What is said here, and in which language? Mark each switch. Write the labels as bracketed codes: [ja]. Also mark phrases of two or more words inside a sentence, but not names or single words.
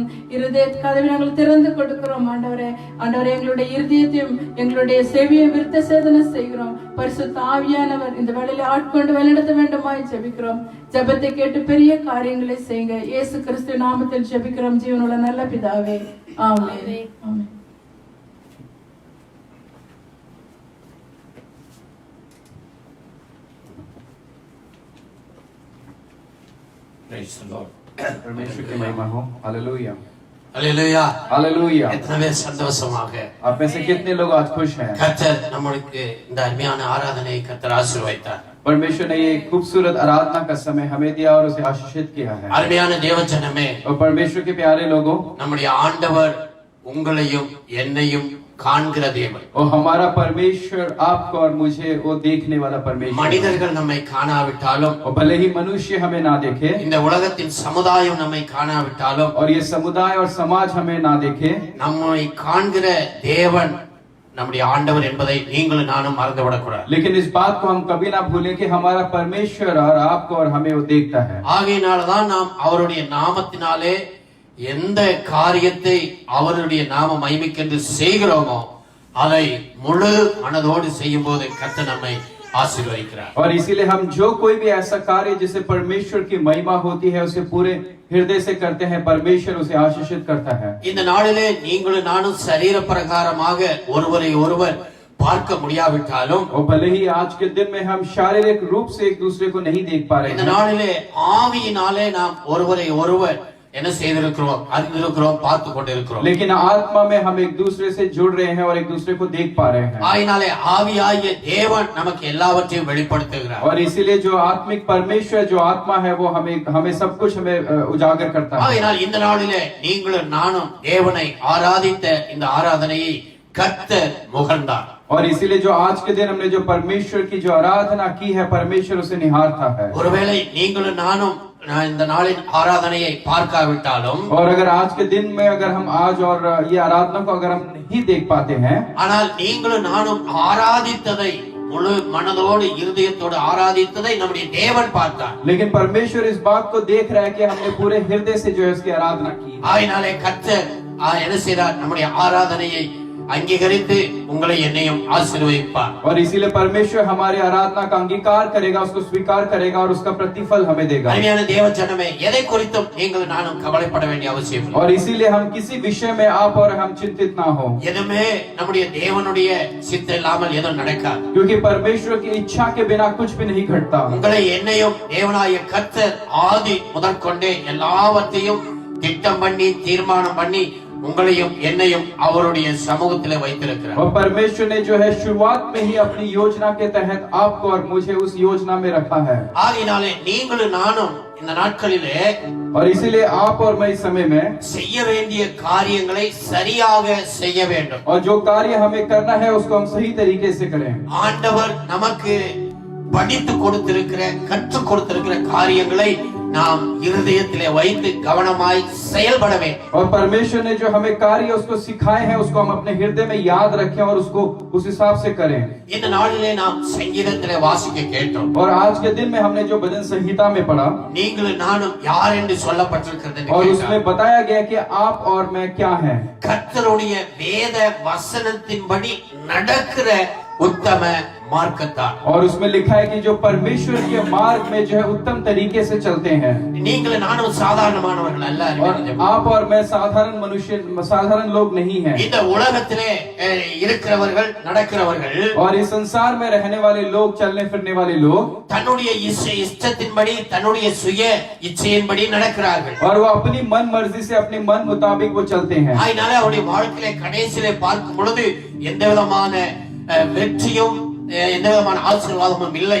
[ta] இருதய கதவை நாங்கள் திறந்து கொடுக்கிறோம் ஆண்டவரே. ஆண்டவரே, எங்களுடைய இருதயத்தையும் எங்களுடைய செவியை விருத்த சேதனை செய்கிறோம். பரிசுத்த ஆவியானவர் இந்த வேளையில ஆட்கொண்டு வழிநடத்த வேண்டுமாய் செபிக்கிறோம். ஜெபத்தை கேட்டு பெரிய காரியங்களை செய்யுங்க. இயேசு கிறிஸ்து நாமத்தில் ஜெபிக்கிறோம் ஜீவனுள்ள நல்ல பிதாவே, ஆமென். ஆமென். [en] Praise the Lord. [hi] परमेश्वर की महिमा हो। हालेलुया, Hallelujah. हालेलुया। [ta] எத்தனை சந்தோஷமாக [hi] आप में से कितने लोग आज खुश हैं? [ta] கர்த்தர் நம்மளுக்கு இந்த அருமையான ஆராதனையை கர்த்தர் ஆசீர்வதித்தார். [hi] परमेश्वर ने ये खूबसूरत आराधना का समय हमें दिया और उसे आशीषित किया है। [ta] அருமையான தேவஜனமே, [hi] और परमेश्वर के प्यारे लोगों, [ta] நம்முடைய ஆண்டவர் உங்களையும் என்னையும் காண்கிற தேவன். [hi] और हमारा परमेश्वर आपको और मुझे वो देखने वाला परमेश्वर। [ta] மனிதர்கள் நம்மை காணாவிட்டாலும், [hi] और भले ही मनुष्य हमें ना देखे, [ta] இந்த உலகத்தின் சமுதாயம் நம்மை காணாவிட்டாலும், [hi] और ये समुदाय और समाज हमें ना देखे, [ta] நம்மை காண்கிற தேவன் நம்முடைய ஆண்டவர் என்பதை நீங்களும் நானும் மறந்துவிடக்கூடாது. [hi] लेकिन इस बात को हम कभी ना भूलें कि हमारा परमेश्वर और आपको और हमें वो देखता है। [ta] ஆகையினால்தான் நாம் அவருடைய நாமத்தினாலே எந்த காரியத்தை அவருடைய நாம மகிமைக்கென்று செய்கிறோமோ அதை முழு மனதோடு செய்யும் போது கர்த்தர் நம்மை ஆசீர்வதிக்கிறார். [hi] और इसीलिए हम जो कोई भी ऐसा कार्य जिसे परमेश्वर की महिमा होती है उसे पूरे हृदय से करते हैं, परमेश्वर उसे आशीषित करता है। [ta] இந்த நாளிலே நீங்களும் நானும் சரீர பிரகாரமாக ஒருவரை ஒருவர் பார்க்க முடியாவிட்டாலும், [hi] और भले ही आज के दिन में हम शारीरिक रूप से एक दूसरे को नहीं देख पा रहे [ta] இந்த [hi] हैं, [ta] நாளிலே ஆவியினாலே நாம் ஒருவரை ஒருவர் என்ன செய்திருக்கிறோம், அறிந்திருக்கிறோம், பார்த்து கொண்டிருக்கிறோம். [hi] लेकिन आत्मा में हम एक दूसरे से जुड़ रहे हैं और एक दूसरे को देख पा रहे हैं। [ta] ஆயினாலே ஆவியாகிய தேவன் நமக்கு எல்லாவற்றையும் வெளிப்படுத்துகிறார். [hi] और इसीलिए जो आत्मिक परमेश्वर जो आत्मा है वो हमें सब कुछ हमें उजागर करता है। [ta] ஆயினால் இந்த நாளிலே நீங்களும் நானும் தேவனை ஆராதித்த இந்த ஆராதனையை கர்த்தர் முகழ்ந்தார். [hi] और इसीलिए जो आज के दिन हमने जो परमेश्वर की जो आराधना की है, परमेश्वर उसे निहारता है। [ta] ஒருவேளை நீங்களும் நானும் இந்த நாளின் ஆராதனையை பார்க்காவிட்டாலும், [hi] और अगर आज के दिन में अगर हम आज और ये आराधना को अगर हम नहीं देख पाते हैं, [ta] ஆனால் நீங்களும் நானும் ஆராதித்ததை முழு மனதோடு இருதயத்தோடு ஆராதித்ததை நம்முடைய தேவன் பார்த்தார். [hi] लेकिन परमेश्वर इस बात को देख रहा है कि हमने पूरे हृदय से जो है उसकी आराधना की। [ta] ஆயினாலே கர்த்தர் என்ன செய்தார், நம்முடைய ஆராதனையை अंगीकरिத்து உங்களை என்னையும் ஆசீர்வதிப்பார். [hi] और इसीलिए परमेश्वर हमारी आराधना का अंगीकार करेगा, उसको स्वीकार करेगा और उसका प्रतिफल हमें देगा। [ta] அருமையான தேவஜனமே, எதை குறித்தும் நீங்கள் நானும் கவலைப்பட வேண்டிய அவசியம் இல்லை. [hi] और इसीलिए हम किसी विषय में आप और हम चिंतित ना हो, [ta] எதுமே நம்முடைய தேவனுடைய சித்தம் இல்லாமல் எதுவும் நடக்காது. [hi] क्योंकि परमेश्वर की इच्छा के बिना कुछ भी नहीं घटता। [ta] உங்களை என்னையும் தேவனாகிய கர்த்தர் ஆதி முதற்கொண்டே எல்லாவற்றையும் திட்டம் பண்ணி தீர்மானம் பண்ணி உங்களையும் என்னையும் அவருடைய சமூகத்திலே வைத்திருக்கிறார். [hi] और परमेश्वर ने जो है शुरुआत में ही अपनी योजना के तहत आपको और मुझे उस योजना में रखा है. [ta] ஆகையினாலே நீங்களும் நானும் இந்த நாட்களிலே [hi] और इसीलिए आप और मैं इस समय में [ta] செய்ய வேண்டிய காரியங்களை சரியாக செய்ய வேண்டும். [hi] और जो कार्य हमें करना है उसको हम सही तरीके से करें. [ta] ஆண்டவர் நமக்கு படித்து கொடுத்திருக்கிற கற்றுக் கொடுத்திருக்கிற காரியங்களை நாம் இருதயத்திலே வைத்து கவனமாய் செயல்பட வேண்டும். [hi] और परमेश्वर ने जो हमें कार्य उसको सिखाए हैं उसको हम अपने हृदय में याद रखें और उसको उस हिसाब से करें. [ta] இந்த நாளிலே நாம் சங்கீதத்திலே வாசிக்க கேட்டோம். [hi] और आज के दिन में हमने जो भजन संहिता में पढ़ा [ta] நீங்களும் நானும் யார் என்று சொல்லப்பட்டிருக்கிறது [hi] और उसमें बताया गया कि आप और मैं क्या हैं. [ta] கர்த்தருடைய வேத வசனத்தின்படி நடக்கிற உத்தம மார்க்கத்தார். [hi] और उसमें लिखा है कि जो परमेश्वर के मार्ग में जो है उत्तम तरीके से चलते हैं. [ta] நீங்களும் நானும் சாதாரணமானவர்கள் அல்ல. [hi] और आप और मैं साधारण मनुष्य साधारण लोग नहीं हैं. [ta] இந்த உலகத்திலே இருக்கிறவர்கள் நடக்கிறவர்கள் [hi] और इस संसार में रहने वाले लोग चलने फिरने वाले लोग [ta] தன்னுடைய இஷ்டத்தின்படி தன்னுடைய சுய இச்சையின்படி நடக்கிறார்கள். [hi] और वो अपनी मन मर्जी से अपने मन मुताबिक वो चलते हैं. [ta] அதனால அவருடைய வாழ்க்கையிலே கடைசியிலே பார்க்கும் பொழுது எந்த விதமான வெற்றியும் எந்த விதமான ஆசீர்வாதமும் இல்லை.